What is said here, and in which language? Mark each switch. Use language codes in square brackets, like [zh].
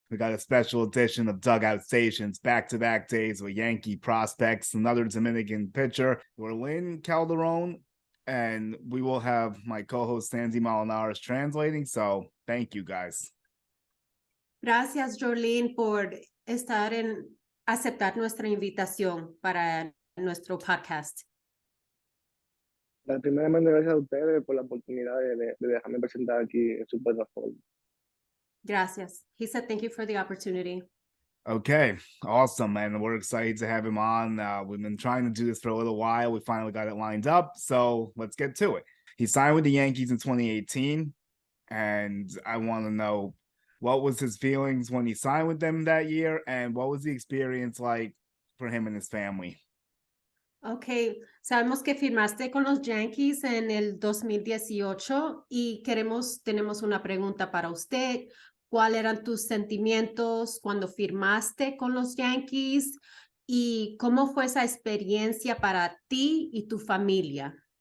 [en] We got a special edition of Dugout Stations, back-to-back days with Yankee prospects, another Dominican pitcher, Yorlin Calderon, and we will have my co-host Sandy Malinares translating, so thank you guys. [es] Gracias, Yorlin, por aceptar nuestra invitación para nuestro podcast. Primeramente, gracias a ustedes por la oportunidad de dejarme presentar aquí en su plataforma. Gracias. [en] He said thank you for the opportunity. Okay, awesome, man. We're excited to have him on. We've been trying to do this for a little while. We finally got it lined up, so let's get to it. He signed with the Yankees in 2018, and I want to know what was his feelings when he signed with them that year, and what was the experience like for him and his family? [es] Okay, sabemos que firmaste con los Yankees en el 2018 y tenemos una pregunta para usted. ¿Cuáles eran tus sentimientos cuando firmaste con los Yankees y cómo fue esa experiencia para ti y tu familia?